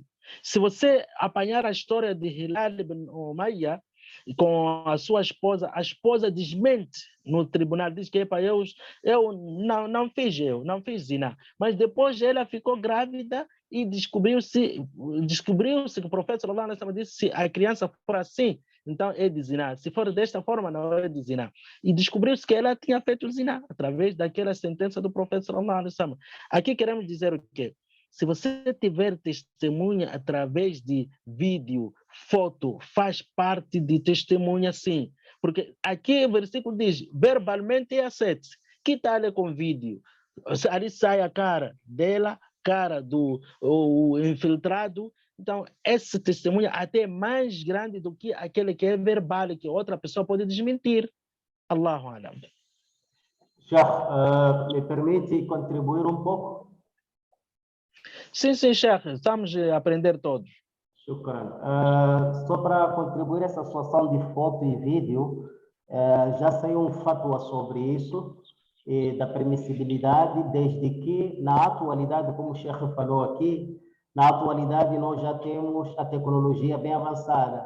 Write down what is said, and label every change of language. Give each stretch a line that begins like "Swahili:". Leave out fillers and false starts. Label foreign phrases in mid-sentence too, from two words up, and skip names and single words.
Portuguese: Se você apanhar a história de Hilal ibn Umayyah, com a esposa desmente no tribunal, diz que eu não fiz zina. Mas depois ela ficou grávida e descobriu-se que o profeta
Arabic: صلى الله عليه وسلم
Portuguese: disse, se a criança for assim, então é de zina. Se for desta forma, não é de zina. E descobriu-se que ela tinha feito zina através daquela sentença do profeta
Arabic: صلى الله عليه وسلم.
Portuguese: Aqui queremos dizer o quê? Se você tiver testemunha através de vídeo, foto, faz parte de testemunha, sim. Porque aqui o versículo diz, verbalmente é aceite. Que tal com vídeo? Ali sai a cara dela, cara do infiltrado. Então, esse testemunha até é mais grande do que aquele que é verbal, que outra pessoa pode desmentir.
Arabic: الله أعلم.
Portuguese: Sheikh, me permite contribuir um pouco? Sim, Sheikh, estamos a aprender todos. Shukran. Só para contribuir essa situação de foto e vídeo, já saiu um fatwa sobre isso, da permissibilidade, desde que, na atualidade, como o Sheikh falou aqui, na atualidade nós já temos a tecnologia bem avançada.